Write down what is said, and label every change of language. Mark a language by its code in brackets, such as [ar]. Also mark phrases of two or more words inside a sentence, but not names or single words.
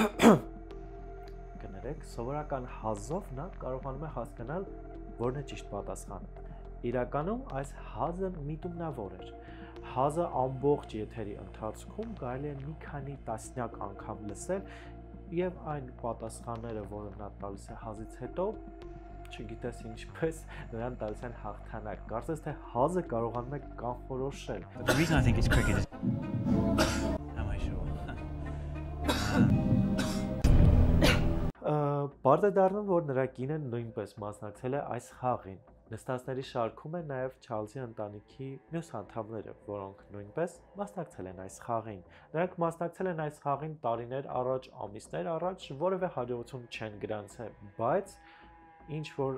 [hy] կներեք, սովորական հազով նա կարողանում է հասկանալ, որն է ճիշտ պատասխանը։ Իրականում այս հազը միտումնավոր էր։ Հազը ամբողջ եթերի ընթացքում կարելի է մի քանի տասնյակ անգամ լսել եւ այն պատասխանները, որը նա տալիս է հազից հետո, չգիտես ինչպես նրան տալիս են հաղթանակ։ Կարծես թե հազը կարողանում է կանխորոշել։ [en] The reason I think it's cricket is... Am I sure? [hy] Բարդ է դառնում, որ նրա կինը նույնպես մասնակցել է այս խաղին։ Նստածների շարքում է նաև Չարլզի ընտանիքի մյուս անդամները, որոնք նույնպես մասնակցել են այս խաղին։ Նրանք մասնակցել են այս խաղին տարիներ առաջ, ամիսներ առաջ, որևէ հաջողություն չեն գրանցել, բայց ինչ որ